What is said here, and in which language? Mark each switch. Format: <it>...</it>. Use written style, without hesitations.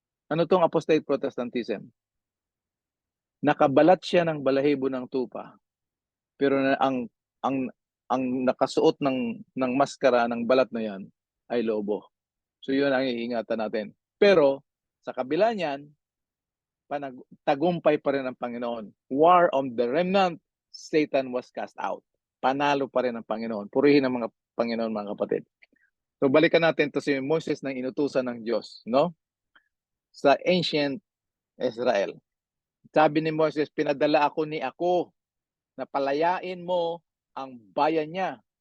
<tl>Ano tong apostate Protestantism? Nakabalat siya ng balahibo ng tupa. Pero ang ang nakasuot ng maskara ng balat na yan ay lobo. So yun ang iingatan natin. Pero sa kabila niyan, tagumpay pa rin ang Panginoon.</tl> <en>War on the remnant, Satan was cast out.</en> <tl>Panalo pa rin ang Panginoon. Purihin ang mga Panginoon, mga kapatid. So balikan natin to si Moses na inutusan ng Diyos, no? Sa ancient Israel. Sabi ni Moses, pinadala ako na palayain mo ang bayan niya.</tl>